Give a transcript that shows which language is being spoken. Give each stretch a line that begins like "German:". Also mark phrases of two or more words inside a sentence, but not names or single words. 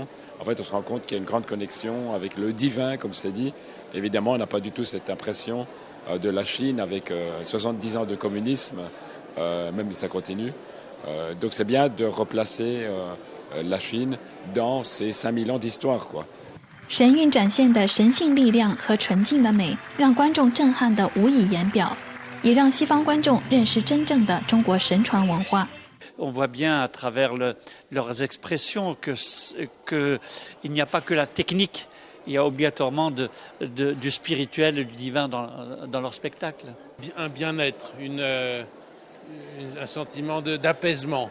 French: En fait, on se rend compte qu'il y a une grande connexion avec le divin, comme c'est dit. Évidemment, on n'a pas du tout cette impression de la Chine avec 70 ans de communisme, même si ça continue. Donc c'est bien de replacer la Chine dans ces 5000 ans d'histoire, quoi.
Chinese: 神韵展现的神性力量和纯净的美，让观众震撼得无以言表，也让西方观众认识真正的中国神传文化。
French: On voit bien à travers leurs expressions qu'il n'y a pas que la technique, il y a obligatoirement du spirituel et du divin dans leur spectacle. Un bien-être, un sentiment d'apaisement.